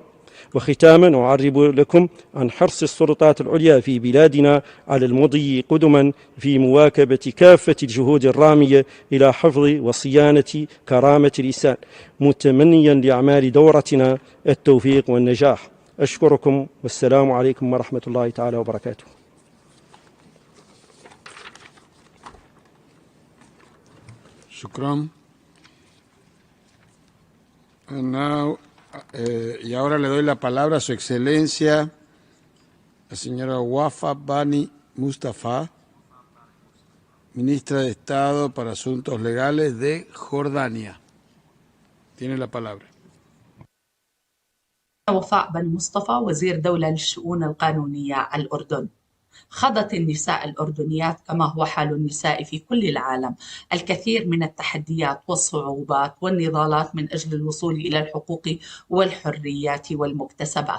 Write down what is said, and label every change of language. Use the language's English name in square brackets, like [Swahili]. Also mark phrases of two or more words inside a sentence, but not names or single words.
[Arabic] وختاما أعرب لكم عن حرص السلطات العليا في بلادنا على المضي قدما في مواكبة كافة الجهود الرامية إلى حفظ وصيانة كرامة الإنسان، متمنيا لأعمال دورتنا التوفيق والنجاح. أشكركم والسلام عليكم ورحمة الله تعالى وبركاته. Shukran. [English] And now [Spanish] Y ahora le doy la palabra a su excelencia, la señora Wafa Bani Mustafa, ministra de Estado para Asuntos Legales de Jordania. Tiene la palabra. [Arabic] وفاء بن مصطفى وزير دولة للشؤون القانونية الأردن. خاضت النساء الأردنيات كما هو حال النساء في كل العالم الكثير من التحديات والصعوبات والنضالات من أجل الوصول إلى الحقوق والحريات والمكتسبات.